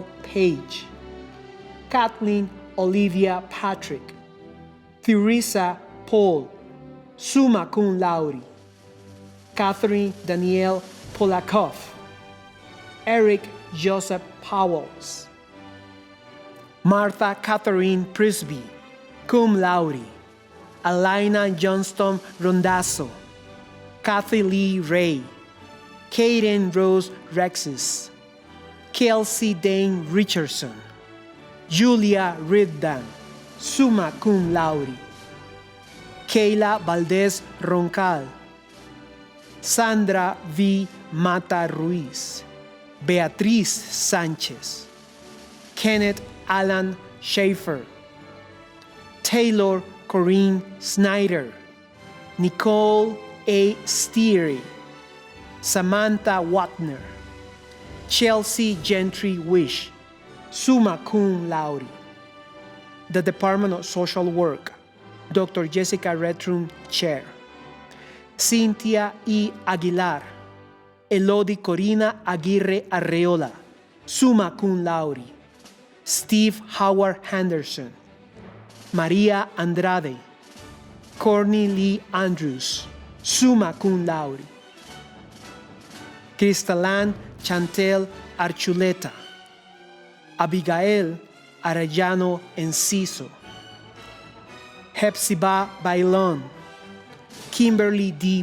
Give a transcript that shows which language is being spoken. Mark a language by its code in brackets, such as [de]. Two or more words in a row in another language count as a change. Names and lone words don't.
[en] Page, Kathleen Olivia Patrick, Teresa Paul, [la] summa cum laude. [en] Catherine Danielle Polakov, Eric Joseph Powells, Martha Catherine Prisby, [la] cum laude. [en] Alina Johnston Rondazzo, Kathy Lee Ray, Kaden Rose Rexis, Kelsey Dane Richardson, Julia Riddan, [la] summa cum laude. [en] Kayla Valdez Roncal, Sandra V. Mata Ruiz, Beatriz Sanchez, Kenneth Alan Schaefer, Taylor Corinne Snyder, Nicole A. Steery, Samantha Watner, Chelsea Gentry Wish, [la] summa cum laude. [en] The Department of Social Work, Dr. Jessica Redrum, Chair. Cynthia E. Aguilar, Elodie Corina Aguirre Arreola, [la] summa cum laude. [en] Steve Howard Henderson, Maria Andrade, Courtney Lee Andrews, [la] summa cum laude. [en] Cristalan Chantel Archuleta, Abigail Arellano Enciso, Hepzibah Bailon, Kimberly D.